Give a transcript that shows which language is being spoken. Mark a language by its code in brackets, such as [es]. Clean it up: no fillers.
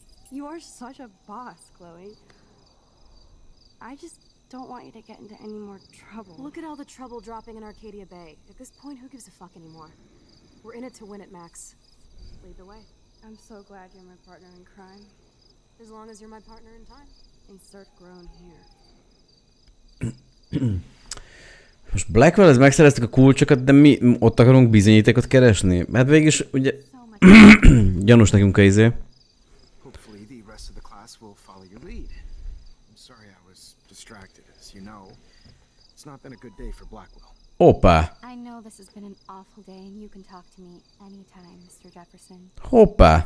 [en] You are such a boss, Chloe. I just don't want you to get into any more trouble. Look at all the trouble dropping in Arcadia Bay. At this point, who gives a fuck anymore? We're in it to win it, Max. Lead the way. I'm so glad you're my partner in crime. As long as you're my partner in time. Insert groan here. [hu] Most Blackwell, ez megszereztük a kulcsokat, de mi ott akarunk bizonyítékot keresni? Hát végig is, ugye... gyanús nekünk a izé. [en] Hopefully the rest of the class will follow your lead. I'm sorry I was distracted, as you know. It's not been a good day for Blackwell. [hu] Hoppá! [en] I know this has been an awful day and you can talk to me anytime, Mr. Jefferson. [hu] Hoppá!